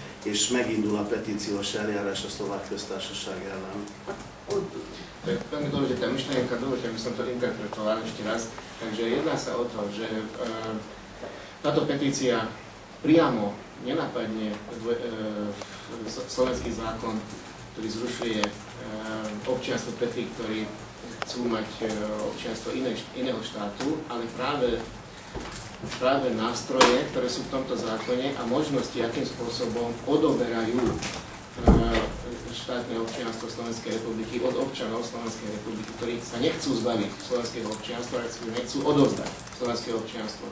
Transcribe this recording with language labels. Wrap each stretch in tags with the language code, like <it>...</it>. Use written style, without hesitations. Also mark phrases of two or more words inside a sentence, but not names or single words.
<hu>és megindul a petíciós eljárás a Szlovák Köztársaság ellen.</hu> <sk>To je veľmi dôležitá myšlienka, dovoľte, aby som to interpretoval ešte raz. Takže jedná sa o to, že táto petícia priamo nenapadne slovenský zákon, ktorý zrušuje občianstvo pre tých, ktorí chcú mať občianstvo iného štátu, ale práve nástroje, ktoré sú v tomto zákone a možnosti, akým spôsobom odoberajú štátne občianstvo Slovenskej republiky od občanov Slovenskej republiky, ktorí sa nechcú zbaviť slovenského občianstva, ale nechcú odovzdať slovenské občianstvo.</sk>